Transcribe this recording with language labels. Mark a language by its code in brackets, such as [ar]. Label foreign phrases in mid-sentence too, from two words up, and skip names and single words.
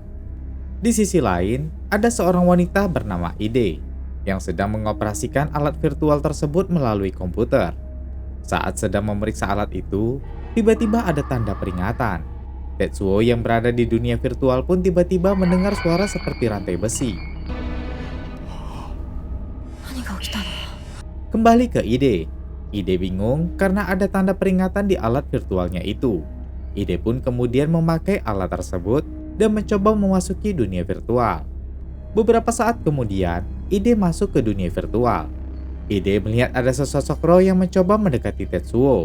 [id] Di sisi lain, ada seorang wanita bernama Ide yang sedang mengoperasikan alat virtual tersebut melalui komputer. Saat sedang memeriksa alat itu, tiba-tiba ada tanda peringatan. Tetsuo yang berada di dunia virtual pun tiba-tiba mendengar suara seperti rantai besi. [ja] 何が起きたの？ [id] Kembali ke Ide. Ide bingung karena ada tanda peringatan di alat virtualnya itu. Ide pun kemudian memakai alat tersebut dan mencoba memasuki dunia virtual. Beberapa saat kemudian, Ide masuk ke dunia virtual. Ide melihat ada sesosok roh yang mencoba mendekati Tetsuo.